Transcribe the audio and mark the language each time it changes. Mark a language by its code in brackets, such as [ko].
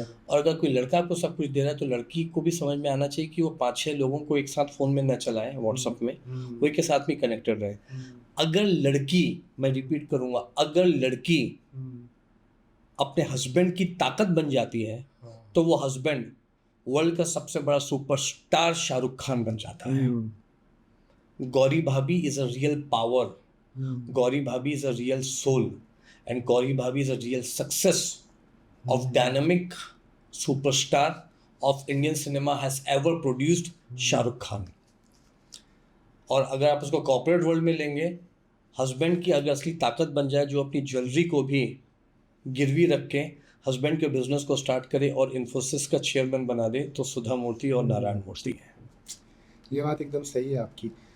[hi] और अगर कोई लड़का आपको सब कुछ दे रहा है तो लड़की को भी समझ में आना चाहिए कि वो 5-6 लोगों को एक साथ फ़ोन में न चलाए, व्हाट्सएप में, वो एक के साथ भी कनेक्टेड रहे। अगर लड़की, मैं रिपीट करूँगा, अगर लड़की अपने हस्बैंड की ताकत बन जाती है तो वो हस्बैंड वर्ल्ड का सबसे बड़ा सुपरस्टार शाहरुख खान बन जाता है। [en] Gauri bhabhi is a real power, Gauri Bhabhi is a real soul, and Gauri Bhabhi is a real success of dynamic superstar of Indian cinema has ever produced Shah Rukh Khan. [hi] और अगर आप उसको कॉर्पोरेट वर्ल्ड में लेंगे, husband की अगर असली ताकत बन जाए जो अपनी ज्वेलरी को भी गिरवी रख के हस्बैंड के बिजनेस को स्टार्ट करे और इन्फोसिस का चेयरमैन बना दे, तो सुधा मूर्ति और नारायण मूर्ति है। ये बात एकदम सही है आपकी।